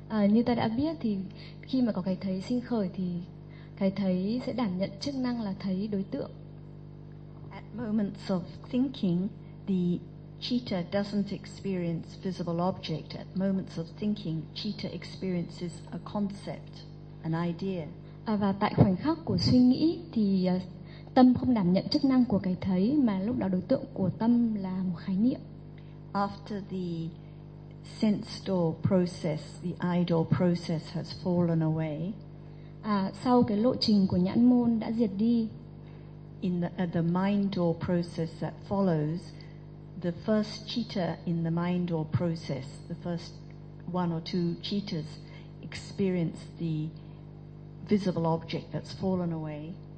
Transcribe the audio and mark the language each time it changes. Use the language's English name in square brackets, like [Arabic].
[Vietnamese] Như ta đã biết thì khi mà có cái thấy sinh khởi thì cái thấy sẽ đảm nhận chức năng là thấy đối tượng. [English] At moments of thinking, the citta doesn't experience visible object. At moments of thinking, citta experiences a concept, an idea. [Vietnamese] Và tại khoảnh khắc của suy nghĩ thì tâm không đảm nhận chức năng của cái thấy, mà lúc đó đối tượng của tâm là một khái niệm. [English] After the sense door process, the eye door process has fallen away. [Vietnamese] Sau cái lộ trình của nhãn môn đã diệt đi. [English] In the mind door process that follows, the first citta in the mind door process, the first one or two cittas, experience the visible object that's fallen away.